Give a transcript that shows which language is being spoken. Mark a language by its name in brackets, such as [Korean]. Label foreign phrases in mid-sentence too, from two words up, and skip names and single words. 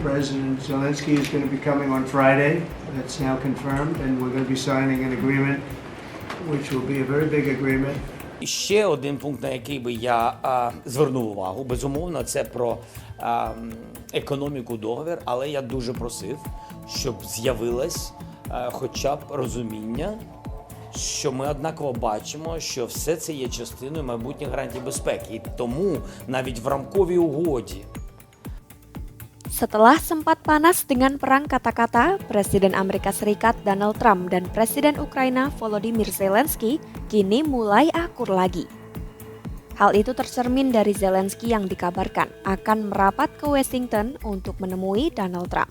[English] President Zelensky is going to be coming on Friday. That's now confirmed, and we're going to be signing an agreement, which will be a very big agreement. [Ukrainian] І ще один пункт, на який би я звернув увагу, безумовно, це про економіку договір, але я дуже просив, щоб з'явилось хоча б розуміння, що ми однаково бачимо, що все це є частиною майбутніх гарантій безпеки. І тому навіть в рамковій угоді. [Indonesian] Setelah sempat panas dengan perang kata-kata, Presiden Amerika Serikat Donald Trump dan Presiden Ukraina Volodymyr Zelensky kini mulai akur lagi. Hal itu tercermin dari Zelensky yang dikabarkan akan merapat ke Washington untuk menemui Donald Trump.